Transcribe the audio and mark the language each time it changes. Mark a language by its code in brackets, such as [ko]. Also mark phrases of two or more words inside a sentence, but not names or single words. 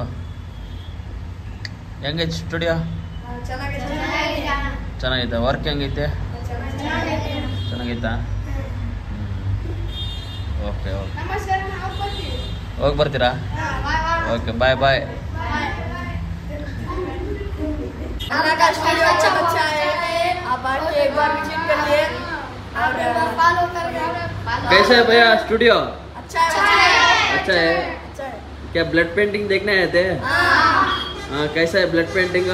[kn] ಹೆಂಗೈತಿ ಸ್ಟುಡಿಯೋ? ಚೆನ್ನಾಗೈತೆ. ವರ್ಕ್ ಹೆಂಗೈತೆ? ಚೆನ್ನಾಗೈತಾ? ಓಕೆ ಹೋಗಿ ಬರ್ತೀರಾ? [en] okay, bye. [hi] कैसा है भैया स्टूडियो? अच्छा है। क्या [en] blood painting [hi] देखने आए थे? हाँ, कैसा है [en] blood painting?